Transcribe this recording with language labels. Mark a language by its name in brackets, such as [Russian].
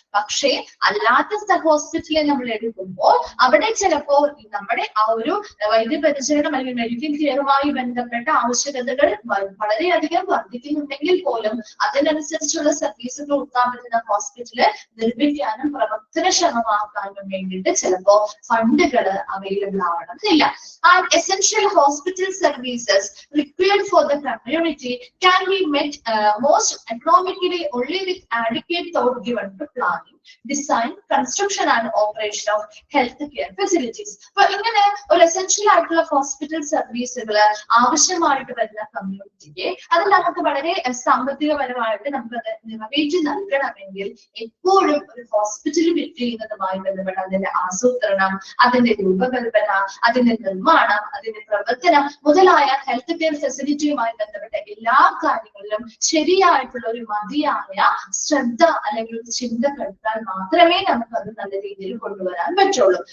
[Malayalam] പക്ഷേ അല്ലാത്ത ഹോസ്പിറ്റലിൽ നമ്മൾ എടുക്കുമ്പോൾ അവിടെ ചിലപ്പോൾ നമ്മുടെ ആ ഒരു വൈദ്യപരിചരണം അല്ലെങ്കിൽ മെഡിക്കൽ കെയറുമായി ബന്ധപ്പെട്ട ആവശ്യകതകൾ വളരെയധികം വർദ്ധിക്കുന്നുണ്ടെങ്കിൽ പോലും അതിനനുസരിച്ചുള്ള സർവീസുകൾ കൊടുക്കാൻ പറ്റുന്ന ഹോസ്പിറ്റല് നിർമ്മിക്കാനും പ്രവർത്തനക്ഷമമാക്കാനും വേണ്ടിയിട്ട് ചിലപ്പോൾ ഫണ്ടുകൾ അവൈലബിൾ ആവണമെന്നില്ല. [English] And essential hospital services required for the community can be met most economically only with adequate thought given to planning, design, construction and operation of health care facilities. [Malayalam] അപ്പൊ ഇങ്ങനെ ഒരു എസെൻഷ്യൽ ആയിട്ടുള്ള hospital സർവീസുകൾ ആവശ്യമായിട്ട് വരുന്ന കമ്മ്യൂണിറ്റിക്ക് അത് നമുക്ക് വളരെ സാമ്പത്തികപരമായിട്ട് നമുക്കത് നിറവേറ്റി നൽകണമെങ്കിൽ എപ്പോഴും ഒരു ഹോസ്പിറ്റൽ ബിൽഡ് ചെയ്യുന്നതുമായി ബന്ധപ്പെട്ട അതിന്റെ ആസൂത്രണം, അതിന്റെ രൂപകൽപ്പന, അതിന്റെ നിർമ്മാണം, അതിന്റെ പ്രവർത്തനം മുതലായ ഹെൽത്ത് കെയർ ഫെസിലിറ്റിയുമായി ബന്ധപ്പെട്ട എല്ലാ കാര്യങ്ങളിലും ശരിയായിട്ടുള്ള ഒരു മതിയായ ശ്രദ്ധ അല്ലെങ്കിൽ ഒരു ചിന്ത കെടുത്താൽ മാത്രമേ നമുക്ക് അത് നല്ല രീതിയിൽ കൊണ്ടുവരാൻ പറ്റുള്ളൂ.